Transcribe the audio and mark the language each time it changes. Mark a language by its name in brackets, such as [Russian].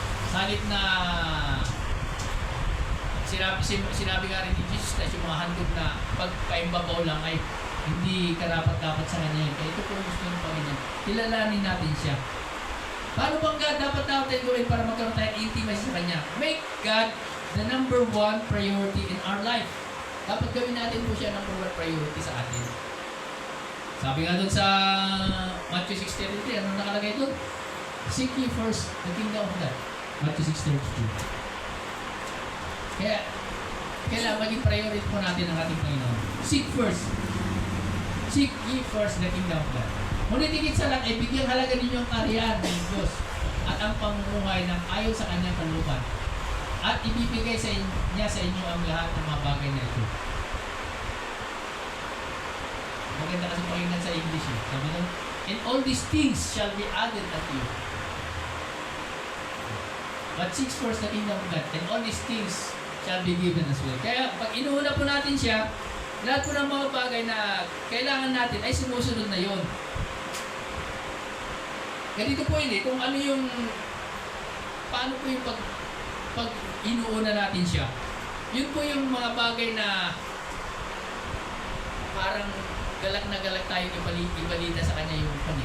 [Filipino] Sa halip na sinabi nga rin ni Jesus Christ, yung mga handog na pagpaimbabaw lang ay hindi karapat-dapat sa Kanya. Kaya ito po gusto ng Panginoon. Kilalanin natin siya. Paano bang God dapat natin gawin para magkaroon tayo ng intimacy sa Kanya? [English] Make God the number one priority in our life. [Filipino] Dapat gawin natin po siya number one priority sa atin. Sabi nga doon sa Matthew 6:33, ano nakalagay doon? [English] Seek ye first the kingdom of God. Matthew 6:32. [Filipino] Kaya, kailangan maging priority po natin ang ating Panginoon. [English] Seek first. Seek ye first the kingdom of God. [Filipino] Ngunit higit sa lahat, ay bigyang halaga ninyo ang karyan ng Diyos at ang pamumuhay ng ayon sa Kanyang kalooban. At ibibigay niya sa inyo ang lahat ng mga bagay na ito. Maganda kasi pakinggan sa English Sabi doon, [English] and all these things shall be added unto you. But seek first the kingdom of God, and all these things shall be given as well. [Filipino] Kaya pag inuuna po natin siya, lahat po ng mga bagay na kailangan natin ay sumusunod na yon. Ganito po yun kung ano yung, paano po yung pag inuuna natin siya. Yun po yung mga bagay na parang galak na galak tayo ibalita sa Kanya yung pan.